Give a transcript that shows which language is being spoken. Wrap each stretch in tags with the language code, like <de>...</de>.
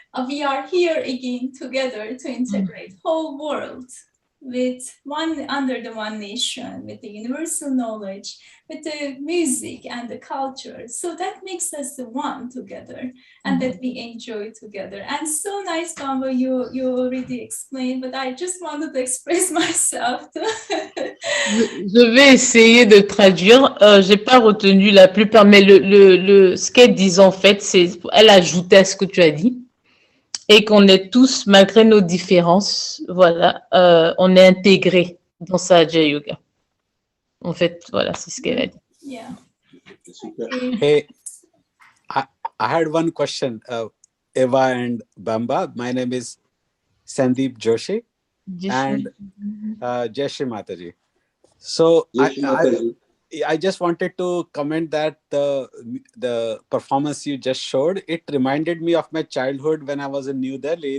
<en>We are here again together to integrate whole world with under the one nation, with the universal knowledge, with the music and the culture. So that makes us the one together, and that we enjoy together. And so nice, Bamba, you already explained, but I just wanted to express myself too.</en> <fr>Je vais essayer de traduire. J'ai pas retenu la plupart, mais ce qu'elle disait en fait, c'est elle ajoutait à ce que tu as dit. Et qu'on est tous, malgré nos différences, voilà, on est intégrés dans Sahaja Yoga. En fait, voilà, c'est ce qu'elle a dit.</fr> <en>Yeah. Hey, I had one question, Eva and Bamba. My name is Sandeep Joshi and Jai Shri Mataji. So I just wanted to comment that the performance you just showed, it reminded me of my childhood when I was in New Delhi.</en>